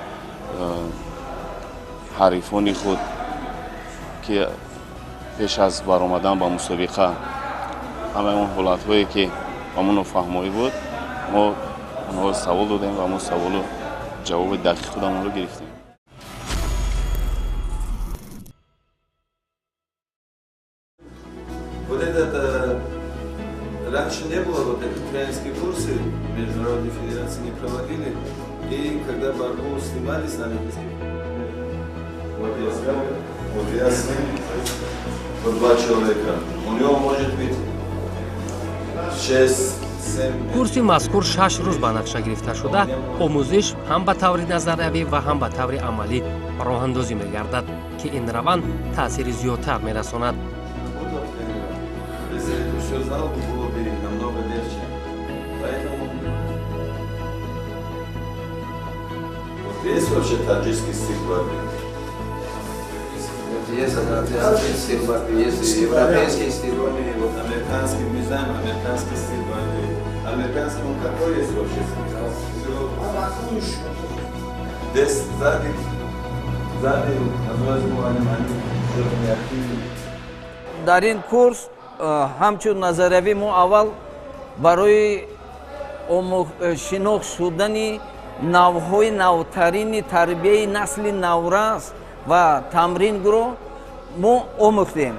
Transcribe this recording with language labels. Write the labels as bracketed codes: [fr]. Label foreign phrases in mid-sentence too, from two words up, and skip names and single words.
[tg] ҳарифони худ ки пеш аз баромадан ба мусобиқа ҳамаи он ҳолатҳое ки ба мо нофаҳмоӣ буд, мо онҳо савол додем ва мо саволу ҷавоби дақиқи худамонро гирифтем. [ru] Вот этот раньше не было вот этих тренерские курсы, международные федерации не проводили, и когда борьбу снимали с олимпийских, вот я с ним, вот 2 человека, у него может быть [tg] курси мазкур 6 рӯз ба нақша гирифта шуда омӯзиш ҳам ба таври назариявӣ ва ҳам ба таври амалӣ роҳандозӣ мегардад ки ин раванд таъсири зиёдтар мерасонад. [ru] Есть вообще таджикский стиль борьбы? Есть азиатский стиль борьбы, есть европейский стиль борьбы. Вот американский, мы знаем американский стиль борьбы. Американский он какой есть вообще стиль? Здесь сзади, [tg] дар ин курс ҳамчун назариявӣ мо аввал барои шинохт шудани навъҳои навтарини тарбияи насли наврас ва тамринро мо омӯхтем.